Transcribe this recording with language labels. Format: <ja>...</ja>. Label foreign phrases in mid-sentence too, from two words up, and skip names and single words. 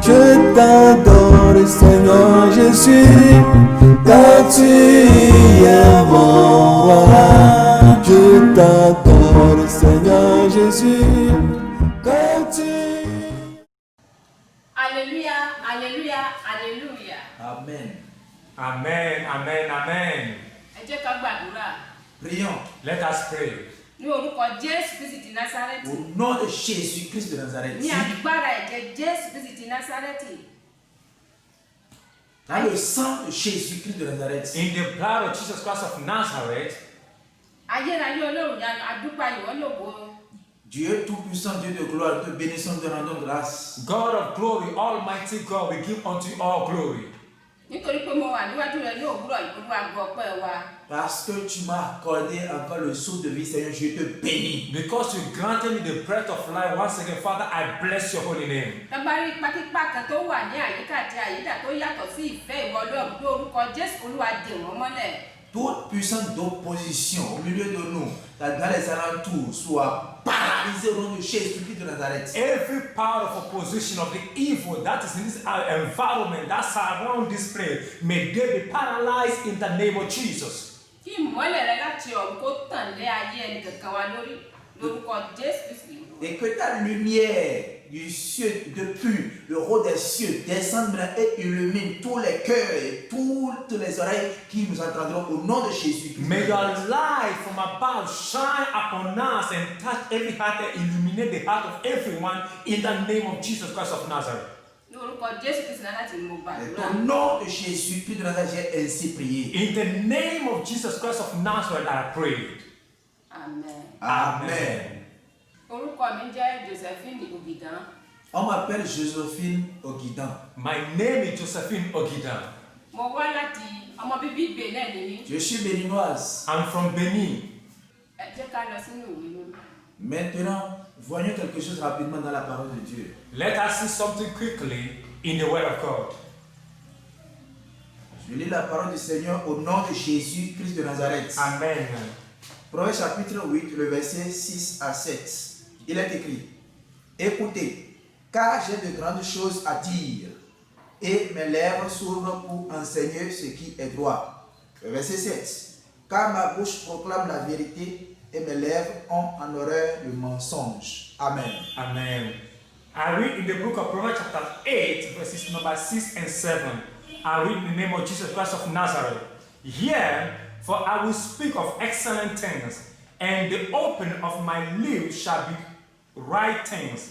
<fr>Je t'adore, Seigneur Jésus, car tu es mon roi. Je t'adore, Seigneur Jésus, car tu... Alléluia, alléluia, alléluia. Amen. Amen, amen, amen.</fr> <yo>Ẹ jẹ́ ká gbàdúrà.</yo> <fr>Prions.</fr> <en>Let us pray.</en> <yo>Ní orúkọ Jésù Kristi ti Násárẹ́tì.</yo> <fr>Au nom de Jésus-Christ de Nazareth.</fr> <yo>Ní agbára ẹ̀jẹ̀ Jésù Kristi ti Násárẹ́tì.</yo> <fr>Dans le sang de Jésus-Christ de Nazareth.</fr> <en>In the blood of Jesus Christ of Nazareth.</en> <yo>Ayérayé Ọlọ́run yanu adúpẹ́ ìwọ lógo.</yo> <fr>Dieu tout-puissant, Dieu de gloire, te bénissons, te rendons grâce.</fr> <en>God of glory, Almighty God, we give unto you all glory.</en> <yo>Nítorí pé mo wà níwájú rẹ ní òwúrọ̀ ìgbóná àgọ́ ọpẹ́ wa.</yo> <fr>Parce que tu m'as accordé encore le souffle de vie, Seigneur, je te bénis.</fr> <en>Because you granted me the breath of life once again, Father, I bless your holy name.</en> <yo>Tábàárí ipákípá kan tó wà ní àyíká àti àyídà tó yàtọ̀ sí ìfẹ́ ìwọ Ọlọ́run ní orúkọ Jésù Olúwa dè wọ́n mọ́lẹ̀.</yo> <fr>Toute puissance d'opposition au milieu de nous, dans les alentours, soit paralysée au nom de Jésus-Christ de Nazareth.</fr> <en>Every power of opposition of the evil that is in this environment that surrounds this place, may they be paralyzed in the name of Jesus.</en> <yo>Kí ìmọ́lẹ̀ rẹ láti ọ̀run kó tàn lé ayé ẹnì kankan wa lórí lórúkọ Jésù Kristi.</yo> <fr>Et que ta lumière du ciel, depuis le haut des cieux, descende maintenant et illumine tous les cœurs et toutes les oreilles qui nous entendront au nom de Jésus-Christ.</fr> <en>May your light from above shine upon us and touch every heart and illuminate the heart of everyone in the name of Jesus Christ of Nazareth.</en> <yo>Lórúkọ Jésù Kristi náà láti mú gbàdúrà.</yo> <fr>Au nom de Jésus-Christ de Nazareth, j'ai ainsi prié.</fr> <en>In the name of Jesus Christ of Nazareth, I prayed. Amen. Amen.</en> <yo>Orúkọ mi jẹ́ Josephine Ogidan.</yo> <fr>On m'appelle Josephine Ogidan.</fr> <en>My name is Josephine Ogidan.</en> <yo>Mo wá láti ọmọ bíbí Benin ni mí.</yo> <fr>Je suis béninoise.</fr> <en>I'm from Benin.</en> <yo>Ẹ jẹ́ ká lọ sínú ìwé lónìí.</yo> <fr>Maintenant, voyons quelque chose rapidement dans la parole de Dieu.</fr> <en>Let us see something quickly in the Word of God.</en> <fr>Je lis la parole du Seigneur au nom de Jésus-Christ de Nazareth. Amen. Proverbe chapitre 8, le verset 6 à 7. Il est écrit: Écoutez, car j'ai de grandes choses à dire, et mes lèvres s'ouvrent pour enseigner ce qui est droit. Le verset 7. Car ma bouche proclame la vérité, et mes lèvres ont en horreur le mensonge. Amen. Amen.</fr> <en>I read in the book of Proverbs chapter 8, verses number 6 and 7. I read in the name of Jesus Christ of Nazareth. Hear, for I will speak of excellent things, and the open of my lips shall be right things.</en>